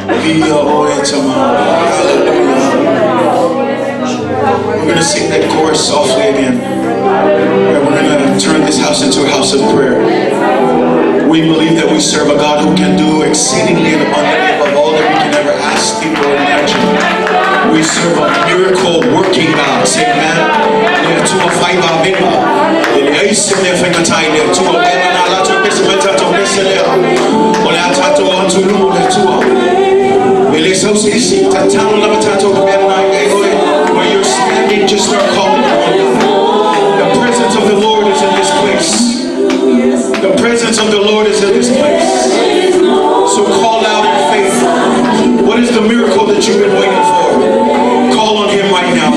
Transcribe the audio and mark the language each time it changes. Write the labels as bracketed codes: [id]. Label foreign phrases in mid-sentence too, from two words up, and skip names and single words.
[en] We're going to sing that chorus softly again. And we're going to turn this house into a house of prayer. We believe that we serve a God who can do exceedingly and abundantly above all that we can ever ask, think, or imagine. We serve a miracle working God. Say amen. Atua Faitau Bimba. Aisine Faitau Atua Bimba la to Bismeta to Biselea. Ola Tato Antulu Atua. Eliso Sisi Tatano Lamatato Bimba. Where you're standing, just start calling on God. The presence of the Lord is in this place. The presence of the Lord is in this place. So call out in faith. What is the miracle that you've been waiting for? Call on Him right now.